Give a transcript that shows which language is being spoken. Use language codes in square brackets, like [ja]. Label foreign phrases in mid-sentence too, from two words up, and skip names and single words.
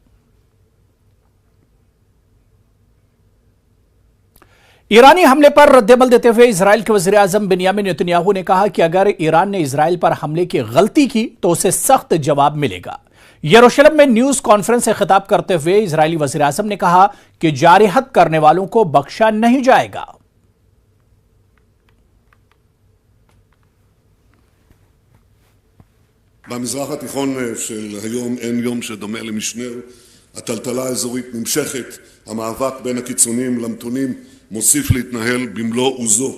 [ur] ایرانی حملے پر ردعمل دیتے ہوئے اسرائیل کے وزیر اعظم بنیامین نیتن یاہو نے کہا کہ اگر ایران نے اسرائیل پر حملے کی غلطی کی تو اسے سخت جواب ملے گا. یروشلم میں [en] news conference [ur] سے خطاب کرتے ہوئے اسرائیلی وزیر اعظم نے کہا کہ جارحیت کرنے والوں کو بخشا نہیں جائے گا. [he] במזרח התיכון של היום אין יום שדומה למשנר. הטלטלה האזורית נמשכת, המאבק בין הקיצונים למתונים מוסיף להתנהל במלוא עוזו.